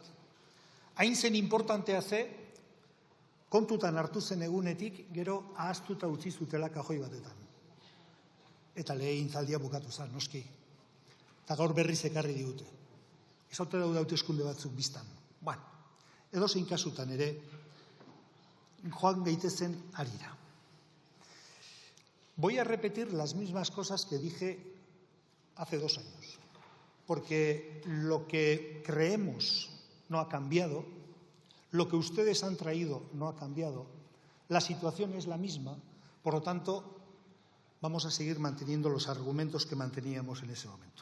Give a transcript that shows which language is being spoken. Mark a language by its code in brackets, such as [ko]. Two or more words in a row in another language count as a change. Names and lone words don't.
[eu] Hain zen importantea ze, kontutan hartu zen egunetik, gero ahaztuta utzi zutela kajoi batetan. Eta legegintzaldia bukatu zen, noski. Eta gaur berriz ekarri digute. Ez haute daude hauteskunde batzuk biztan. Edozein kasutan ere, joan gaitezen harira. [es] Voy a repetir las mismas cosas que dije hace 2 años. Porque lo que creemos no ha cambiado, lo que ustedes han traído no ha cambiado, la situación es la misma, por lo tanto, vamos a seguir manteniendo los argumentos que manteníamos en ese momento.